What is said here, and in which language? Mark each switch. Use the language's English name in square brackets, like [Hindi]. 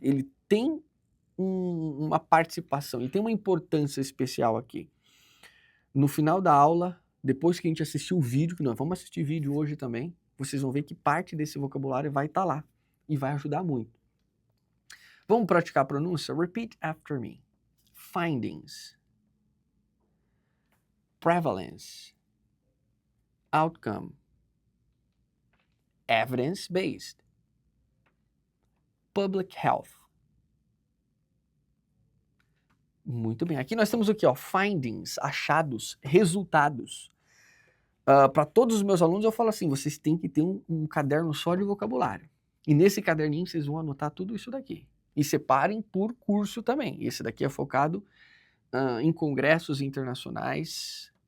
[Portuguese] Ele tem uma participação, ele tem uma importância especial aqui. No final da aula, depois que a gente assistir o vídeo, que nós vamos assistir vídeo hoje também, vocês vão ver que parte desse vocabulário vai estar lá e vai ajudar muito. Vamos praticar a pronúncia? [English] Repeat after me. Findings, prevalence, outcome, evidence-based, public health. [Portuguese] Muito bem. Aqui nós temos aqui, ó, findings, achados, resultados. Para todos os meus alunos eu falo assim, vocês têm que ter um caderno só de vocabulário. E nesse caderninho vocês vão anotar tudo isso daqui. E separem por curso também. Esse daqui é focado em congressos internacionais